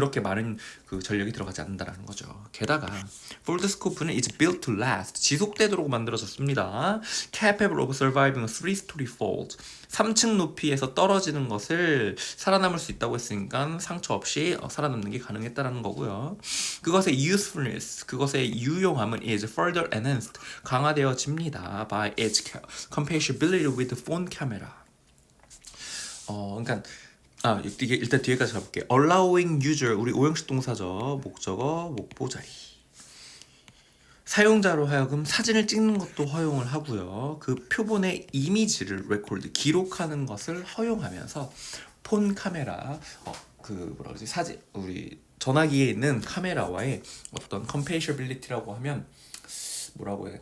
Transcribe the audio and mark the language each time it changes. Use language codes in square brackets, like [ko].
[ko] 그렇게 많은 그 전력이 들어가지 않는다라는 거죠. 게다가 폴드스코프는 [en] is built to last, [ko] 지속되도록 만들어졌습니다. [en] Capable of surviving a 3-story fall, [ko] 3층 높이에서 떨어지는 것을 살아남을 수 있다고 했으니까 상처 없이 살아남는 게 가능했다라는 거고요. 그것의 usefulness, 그것의 유용함은 [en] is further enhanced, [ko] 강화되어집니다. [en] by its compatibility with the phone camera. [ko] 그러니까 이게 일단 뒤에까지 가볼게요. [en] allowing user, [ko] 우리 오형식 동사죠. 목적어, 목보자리. 사용자로 하여금 사진을 찍는 것도 허용을 하고요. 그 표본의 이미지를 레코드, 기록하는 것을 허용하면서 폰 카메라, 사진, 우리 전화기에 있는 카메라와의 어떤 compatibility라고 하면 뭐라고 해요?